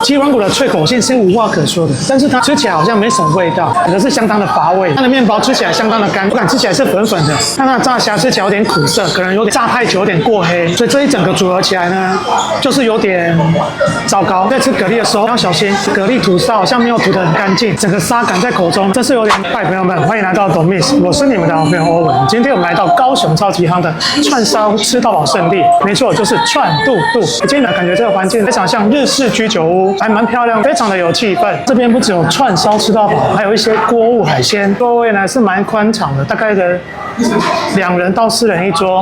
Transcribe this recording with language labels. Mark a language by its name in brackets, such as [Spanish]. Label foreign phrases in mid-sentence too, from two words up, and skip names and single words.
[Chinese] 雞軟骨的脆口性是無話可說的，但是它吃起來好像沒什麼味道，可是相當的乏味。它的麵包吃起來相當的乾，口感吃起來是粉粉的，但它的炸蝦吃起來有點苦澀，可能有點炸太久，有點過黑，所以這一整個組合起來呢，就是有點糟糕。在吃蛤蜊的時候要小心，蛤蜊吐沙好像沒有吐得很乾淨，整個沙感在口中，真是有點。嗨，朋友們，歡迎來到董 Miss， 我是你們的好朋友歐文。今天我們來到高雄超級夯的串燒吃到飽勝地，沒錯，就是串肚肚。今天呢，感覺這個環境非常像日式居酒屋，還蠻漂亮，非常的有氣氛。這邊不只有串燒吃到飽，還有一些鍋物海鮮，座位呢是蠻寬敞的，大概的2人到4人一桌。